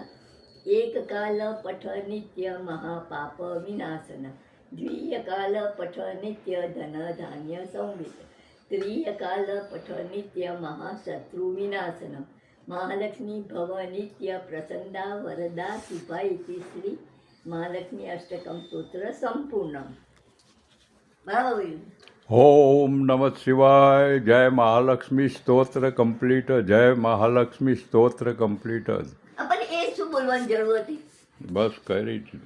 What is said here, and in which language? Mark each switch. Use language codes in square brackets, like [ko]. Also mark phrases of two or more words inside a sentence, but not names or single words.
[sa] एककाल पठ नित्य महापाप विनाशन द्विकाल पठ नित्य धन धान्य संवित त्रिकाल पठ नित्य महाशत्रु विनाशनम. महालक्ष्मी भव नित्य प्रसन्ना वरदा कृपा इति श्री महालक्ष्मी अष्टकम स्तोत्र संपूर्णम. [gu] बरोबर. [sa] ओम नमः शिवाय. [gu] જય મહાલક્ષ્મી સ્તોત્ર કમ્પ્લીટ. જય મહાલક્ષ્મી સ્તોત્ર કમ્પ્લીટ. આપણે એ શું બોલવાની જરૂર હતી? બસ કરી જ